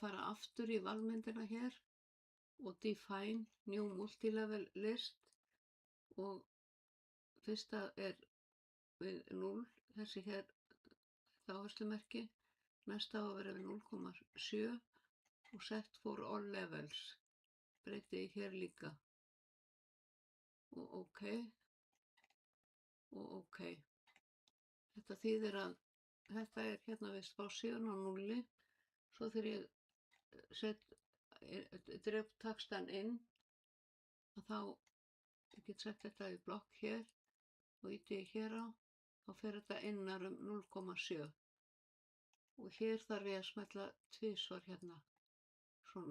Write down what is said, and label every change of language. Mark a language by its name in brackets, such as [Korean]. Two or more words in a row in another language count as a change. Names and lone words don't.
[Icelandic] fara aftur í valmyndina hér og [English] define new multilevel list [Icelandic] og fyrsta er við 0, þessi hér áherslumerki, næsta á að vera við 0,7 og [English] set for all levels, [Icelandic] breyti ég hér líka og OK og OK. Þetta þýðir að þetta er hérna við spásíðan á 0, svo þegar ég drep textann inn að þá ég get sett þetta í blokk hér og ýti ég hér á, þá fer þetta innar 0,7 og hér þarf ég að smella tvisvar hérna, svona.